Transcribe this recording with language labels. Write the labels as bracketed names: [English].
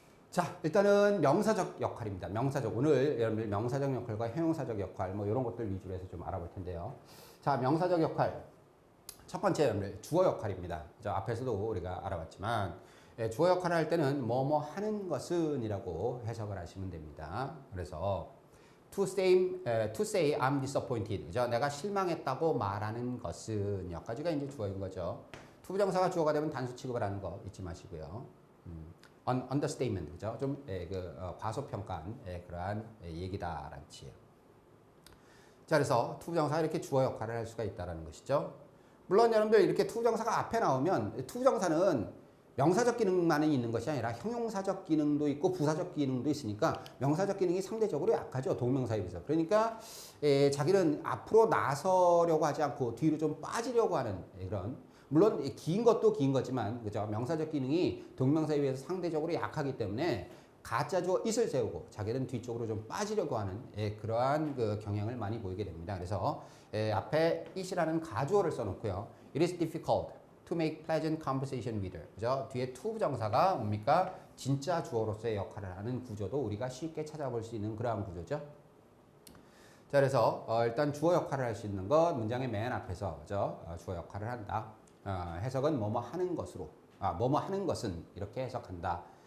[Korean] 자, 일단은 명사적 역할입니다. 명사적. 오늘 여러분들 명사적 역할과 형용사적 역할 뭐 이런 것들 위주로 해서 좀 알아볼 텐데요. 자, 명사적 역할. 첫 번째 여러분들 주어 역할입니다. 저 앞에서도 우리가 알아봤지만 주어 역할을 할 때는 뭐뭐 하는 것은 이라고 해석을 하시면 됩니다. 그래서 [English] to say I'm disappointed. [Korean] 그죠? 내가 실망했다고 말하는 것은 여기까지가 이제 주어인 거죠. 투부정사가 주어가 되면 단수 취급을 하는 거 잊지 마시고요. understatement. 그죠? 좀 과소평가한 그러한 얘기다라는 뜻이에요. 자, 그래서 투부정사가 이렇게 주어 역할을 할 수가 있다는 것이죠. 물론 여러분들 이렇게 투부정사가 앞에 나오면 투부정사는 명사적 기능만은 있는 것이 아니라 형용사적 기능도 있고 부사적 기능도 있으니까 명사적 기능이 상대적으로 약하죠. 동명사에 비해서. 그러니까 자기는 앞으로 나서려고 하지 않고 뒤로 좀 빠지려고 하는 이런 물론 긴 것도 긴 거지만 그죠? 명사적 기능이 동명사에 비해서 상대적으로 약하기 때문에 가짜 주어 it을 세우고 자기는 뒤쪽으로 좀 빠지려고 하는 그러한 그 경향을 많이 보이게 됩니다. 그래서 앞에 it이라는 가주어를 써놓고요. [English] It is difficult to make pleasant conversation with her. [Korean] 그죠? 뒤에 to 부정사가 뭡니까? 진짜 주어로서의 역할을 하는 구조도 우리가 쉽게 찾아볼 수 있는 그러한 구조죠. 자, 그래서 일단 주어 역할을 할 수 있는 것 문장의 맨 앞에서 그죠? 주어 역할을 한다. 해석은 뭐뭐 하는 것으로 뭐뭐 하는 것은 이렇게 해석한다.